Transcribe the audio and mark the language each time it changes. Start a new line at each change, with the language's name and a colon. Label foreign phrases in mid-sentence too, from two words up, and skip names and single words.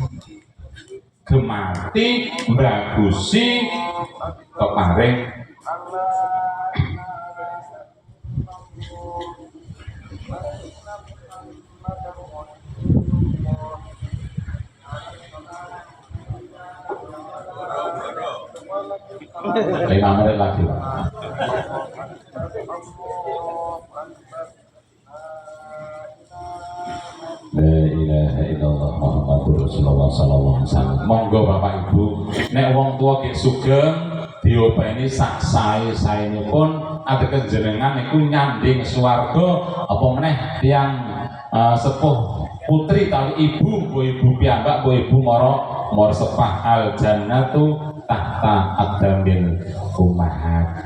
Javanese: Gemati mbagusi keparing lima menit lagi Pak.
Arabic: لا إله إلا الله محمد رسول الله صلى الله عليه وسلم.
Javanese: Monggo Bapak Ibu, nek wong tua ki sugeng diopeni sak sae-saenipun ateges jenengan niku nyanding swarga apa meneh tiyang sepuh putri tawi ibu, ibu piyambak, ibu mara sepah
Arabic: الجنة تحت أقدام الأمهات.